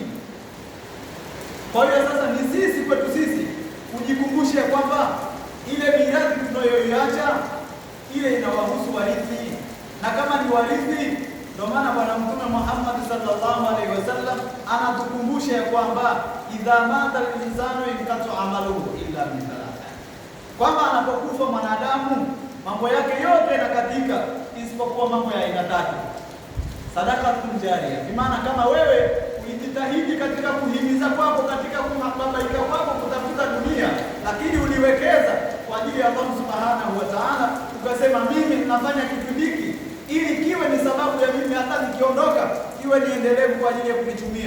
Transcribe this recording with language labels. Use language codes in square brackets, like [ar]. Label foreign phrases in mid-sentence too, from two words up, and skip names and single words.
[sw] Kwa hiyo sasa ni sisi kwetu sisi kujikumbusha kwamba ile mirathi tunayoiacha ile inawahusu warithi, na kama ni warithi, ndio maana Bwana Mtume Muhammad [ar] صلى الله عليه وسلم [sw] anatukumbusha ya kwamba [ar] إذا مات الإنسان انقطع عمله إلا من ثلاث, [sw] kwamba anapokufa mwanadamu mambo yake yote yanakatika isipokuwa mambo ya aina 3. Sadaka tunjaria, kwa maana kama wewe ulijitahidi katika kuhimiza kwako, katika kuhabaika kwako kutafuta dunia, lakini uliwekeza kwa ajili ya Allah [ar] سبحانه وتعالى, [sw] ukasema mimi ninafanya kitu hiki ili kiwe ni sababu ya mimi hata nikiondoka kiwe ni endelevu kwa ajili ya kunitumia.